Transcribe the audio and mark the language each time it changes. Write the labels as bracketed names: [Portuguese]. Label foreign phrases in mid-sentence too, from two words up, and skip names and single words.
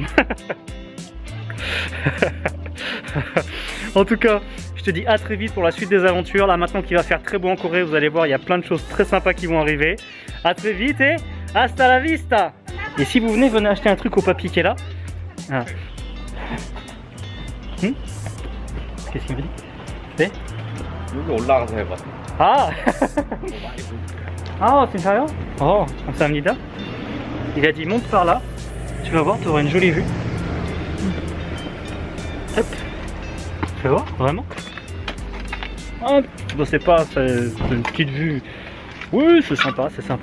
[French] En tout cas, je te dis à très vite pour la suite des aventures. Là maintenant qu'il va faire très beau en Corée, vous allez voir, il y a plein de choses très sympas qui vont arriver. À très vite et [Spanish] hasta la vista. [French] Et si vous venez acheter un truc au papy qui est là. Ah. Qu'est-ce qu'il me dit? [Korean] 여기 올라가서 해봐. [French] Ah. Ah, c'est sérieux? Oh, 감사합니다. Il a dit monte par là. Tu vas voir, tu auras une jolie vue. Hop. Tu vas voir, vraiment. Hop. Bon, c'est pas, c'est une petite vue. Oui, c'est sympa, c'est sympa.